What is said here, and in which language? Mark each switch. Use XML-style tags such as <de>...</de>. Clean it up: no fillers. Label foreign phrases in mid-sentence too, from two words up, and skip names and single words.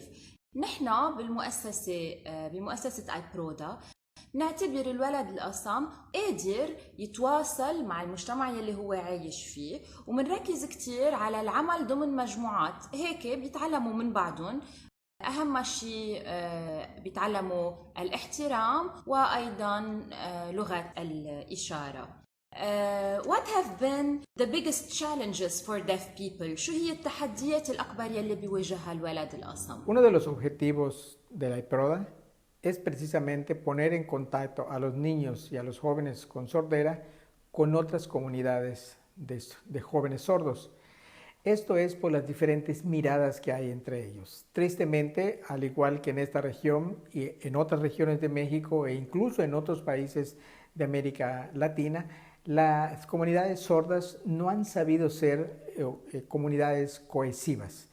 <ar>نحن بمؤسسة ايبرودا نعتبر الولد الأصم قادر يتواصل مع المجتمع يلي هو عايش فيه، ومنركز كتير على العمل ضمن مجموعات هيك بيتعلموا من بعضهم. أهم شيء بيتعلموا الاحترام وأيضا لغة الإشارة.</ar> <en>What have been the biggest challenges for deaf people?</en> <ar>شو هي التحديات الأكبر يلي بيواجهها الولد الأصم؟</ar> <es>Uno de los objetivos de la IPRODA es precisamente poner en contacto a los niños y a los jóvenes con sordera con otras comunidades de jóvenes sordos. Esto es por las diferentes miradas que hay entre ellos. Tristemente, al igual que en esta región y en otras regiones de México e incluso en otros países de América Latina, las comunidades sordas no han sabido ser comunidades cohesivas.</es>